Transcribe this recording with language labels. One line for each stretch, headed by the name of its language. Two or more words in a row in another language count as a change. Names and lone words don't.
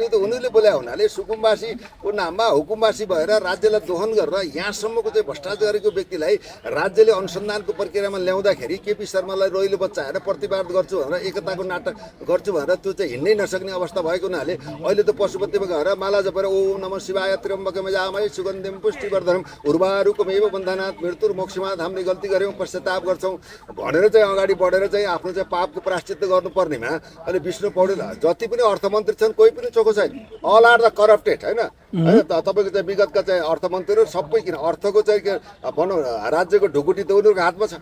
Nepali: यो त उनीहरूले बोले हुनाले सुकुम्बासीको नाममा हुकुमबासी भएर राज्यलाई दोहन गरेर यहाँसम्मको चाहिँ भ्रष्टाचार गरेको व्यक्तिलाई राज्यले अनुसन्धानको प्रक्रियामा ल्याउँदाखेरि केपी शर्मालाई रोइलो बच्चाएर प्रतिवाद गर्छु भनेर एकताको नाटक गर्छु भनेर त्यो चाहिँ हिँड्नै नसक्ने अवस्था भएको हुनाले अहिले त पशुपतिमा गएर माला जपेर
Sanskrit: ओम नमः शिवाय त्र्यम्बकम जामहे सुगन्धिम पुष्टिवर्धनम उर्वारुकमेव बन्धनात् मृत्युर्मोक्षमात्
Nepali: हामीले गल्ती गऱ्यौँ पश्चाताप गर्छौँ भनेर चाहिँ अगाडि बढेर चाहिँ आफ्नो चाहिँ पापको प्रायश्चित्त गर्नुपर्नेमा अहिले विष्णु पौडेल जति पनि अर्थमन्त्री छन् कोही पनि चोखो छैन।
English: all are the corrupted
Nepali: होइन तपाईँको चाहिँ विगतका चाहिँ अर्थमन्त्रीहरू सबै किन अर्थको चाहिँ भनौँ राज्यको ढुकुटी त उनीहरूको हातमा छ।